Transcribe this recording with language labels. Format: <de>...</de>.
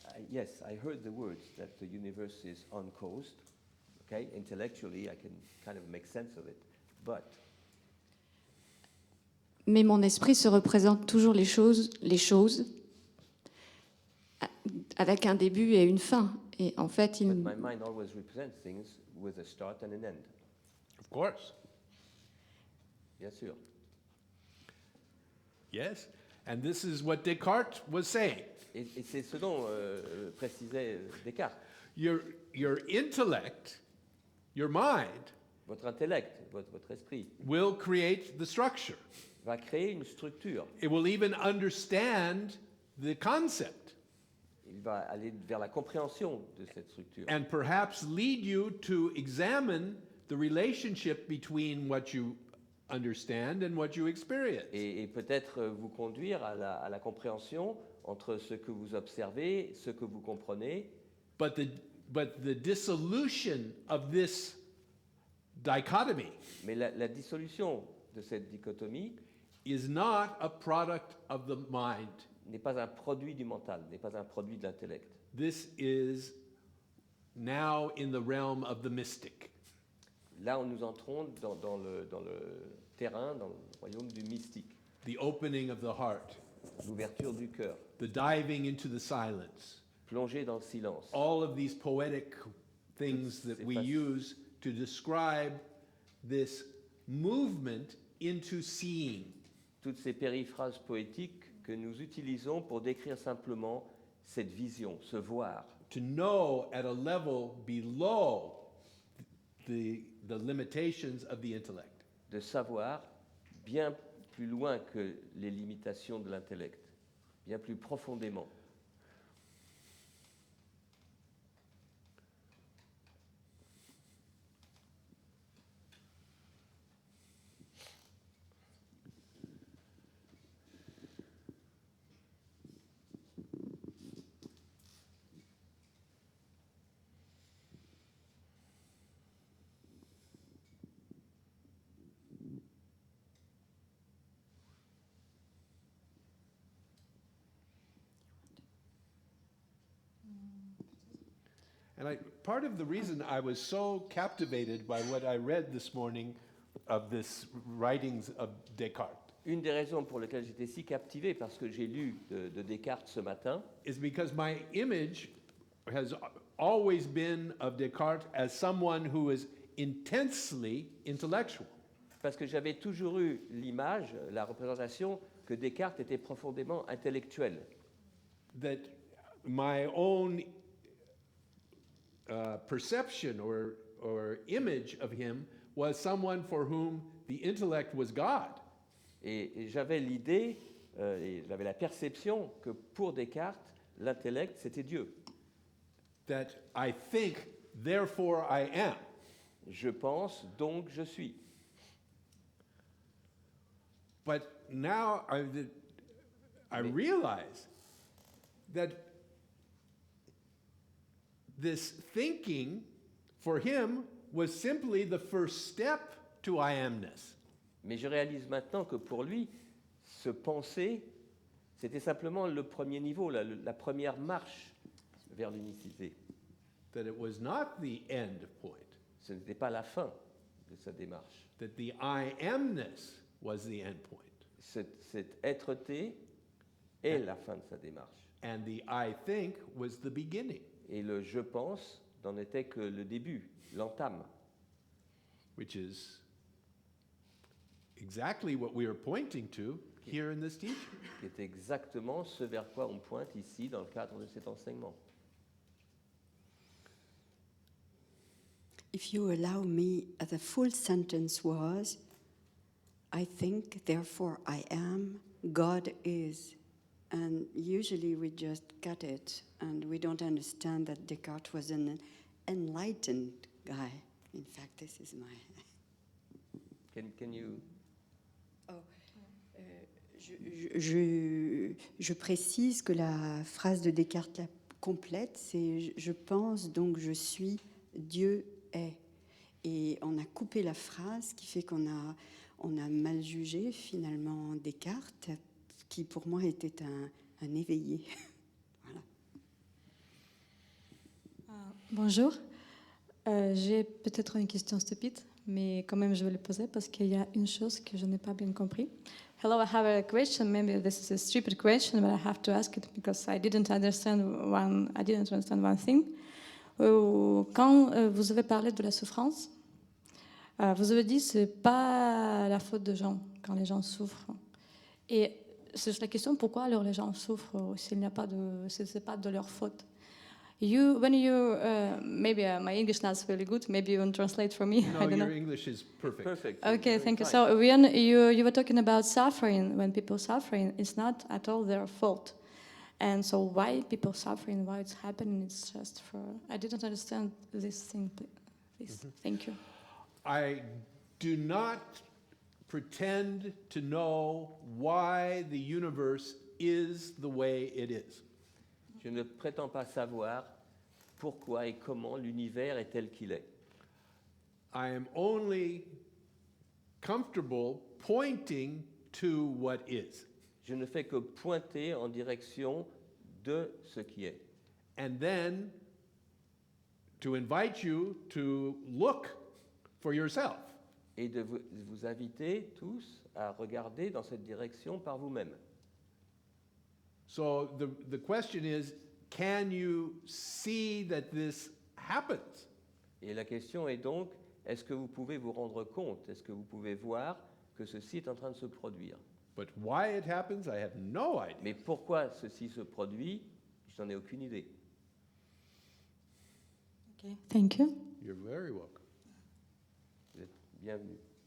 <en>Yes, I heard the words that the universe is uncaused. Okay, intellectually, I can kind of make sense of it, but</en> <fr>Mais mon esprit se représente toujours les choses avec un début et une fin. Et en fait,</fr> <en>my mind always represents things with a start and an end. Of course.</en> <fr>Bien sûr.</fr> <en>Yes. And this is what Descartes was saying.</en> <fr>Et c'est ce dont précisait Descartes.</fr> <en>Your intellect, your mind,</en> <fr>Votre intellect, votre esprit,</fr> <en>will create the structure.</en> <fr>va créer une structure.</fr> <en>It will even understand the concept</en> <fr>Il va aller vers la compréhension de cette structure.</fr> <en>and perhaps lead you to examine the relationship between what you understand and what you experience.</en> <fr>Et peut-être vous conduire à la compréhension entre ce que vous observez, ce que vous comprenez.</fr> <en>But the dissolution of this dichotomy</en> <fr>Mais la dissolution de cette dichotomie</fr> <en>is not a product of the mind.</en> <fr>n'est pas un produit du mental, n'est pas un produit de l'intellect.</fr> <en>This is now in the realm of the mystic.</en> <fr>Là, nous entrons dans le terrain, dans le royaume du mystique,</fr> <en>The opening of the heart,</en> <fr>l'ouverture du cœur,</fr> <en>the diving into the silence,</en> <fr>plonger dans le silence.</fr> <en>all of these poetic things that we use to describe this movement into seeing.</en> <fr>Toutes ces périphrases poétiques que nous utilisons pour décrire simplement cette vision, ce voir,</fr> <en>To know at a level below the limitations of the intellect.</en> <fr>de savoir bien plus loin que les limitations de l'intellect, bien plus profondément.</fr> <en>And part of the reason I was so captivated by what I read this morning of this writings of Descartes</en> <fr>Une des raisons pour lesquelles j'étais si captivé parce que j'ai lu de Descartes ce matin,</fr> <en>is because my image has always been of Descartes as someone who is intensely intellectual.</en> <fr>parce que j'avais toujours eu l'image, la représentation que Descartes était profondément intellectuel.</fr> <en>That my own perception or image of him was someone for whom the intellect was God.</en> <fr>Et j'avais l'idée, et j'avais la perception que pour Descartes, l'intellect, c'était Dieu.</fr> <en>That I think, therefore I am.</en> <fr>Je pense, donc je suis.</fr> <en>But now I realize that this thinking for him was simply the first step to I amness.</en> <fr>Mais je réalise maintenant que pour lui, ce penser, c'était simplement le premier niveau, la première marche vers l'unicité.</fr> <en>that it was not the end point,</en> <fr>Ce n'était pas la fin de sa démarche.</fr> <en>that the I amness was the end point,</en> <fr>Cette être-té est la fin de sa démarche.</fr> <en>and the I think was the beginning,</en> <fr>Et le je pense n'en était que le début, l'entame.</fr> <en>which is exactly what we are pointing to here in this teaching.</en> <fr>Qui est exactement ce vers quoi on pointe ici dans le cadre de cet enseignement.</fr> <en>If you allow me, the full sentence was, I think, therefore I am, God is. And usually we just cut it and we don't understand that Descartes was an enlightened guy. In fact, this is my... Can you...</en> <fr>Je précise que la phrase de Descartes la complète, c'est « je pense, donc je suis, Dieu est ». Et on a coupé la phrase, ce qui fait qu'on a mal jugé finalement Descartes, qui pour moi était un éveillé. Voilà. Bonjour. J'ai peut-être une question stupide, mais quand même je vais le poser parce qu'il y a une chose que je n'ai pas bien compris.</fr> <en>Hello, I have a question. Maybe this is a stupid question, but I have to ask it because I didn't understand one thing.</en> <fr>Quand vous avez parlé de la souffrance, vous avez dit que ce n'est pas la faute des gens quand les gens souffrent. Et c'est la question, pourquoi alors les gens souffrent s'il n'y a pas de, ce n'est pas de leur faute?</fr> <en>Maybe my English not really good. Maybe you can translate for me. No, I don't your know. English is perfect. Perfect. Okay, Very thank you. fine. So when you were talking about suffering, when people suffering, it's not at all their fault. And so why people suffering, why it's happening, it's just for... I didn't understand this thing, please. Thank you. I do not pretend to know why the universe is the way it is.</en> <fr>Je ne prétends pas savoir pourquoi et comment l'univers est tel qu'il est.</fr> <en>I am only comfortable pointing to what is.</en> <fr>Je ne fais que pointer en direction de ce qui est.</fr> <en>And then to invite you to look for yourself.</en> <fr>Et de vous inviter tous à regarder dans cette direction par vous-même.</fr> <en>So the question is, can you see that this happens?</en> <fr>Et la question est donc, est-ce que vous pouvez vous rendre compte, est-ce que vous pouvez voir que ceci est en train de se produire?</fr> <en>But why it happens, I have no idea.</en> <fr>Mais pourquoi ceci se produit, je n'en ai aucune idée.</fr> <en>Okay, thank you. You're very welcome.</en> <fr>Vous êtes bienvenus.</fr>